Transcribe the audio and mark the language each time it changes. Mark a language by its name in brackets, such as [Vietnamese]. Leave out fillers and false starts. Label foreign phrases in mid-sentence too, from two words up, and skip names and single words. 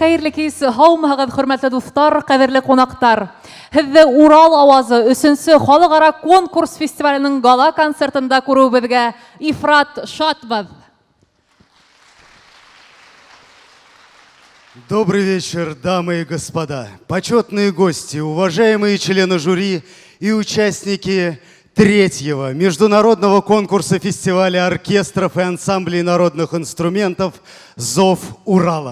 [Bashkir] Хәерле кис, һаумыһыгыз, хөрмәтле дуслар, кадерле кунаклар. Һезне Урал авазы 3-нче халыкара конкурс фестиваленең гала концертында күрүебезгә ифрат шатбыз. [Russian] Добрый вечер, дамы и господа, почетные гости, уважаемые члены жюри и участники третьего международного конкурса фестиваля оркестров и ансамблей народных инструментов «Зов Урала».